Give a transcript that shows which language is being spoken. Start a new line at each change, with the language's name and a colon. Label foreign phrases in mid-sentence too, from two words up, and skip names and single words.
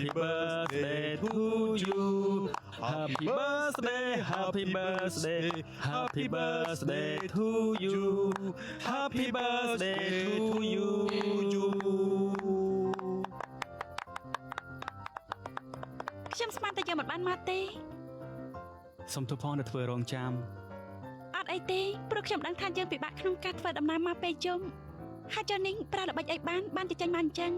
English: birthday to you Happy birthday Happy birthday Happy birthday to you Happy birthday to you
Khmer: ខ្ញុំស្មានតែយកមិនបានមកទេ សុំទោសផងដែលធ្វើរងចាំ អត់អីទេព្រោះខ្ញុំដឹងថាយើងពិបាកក្នុងការធ្វើដំណើរមកពេលយំហើយចុះនេះប្រើល្បិចអីបានទៅចេញមកអញ្ចឹង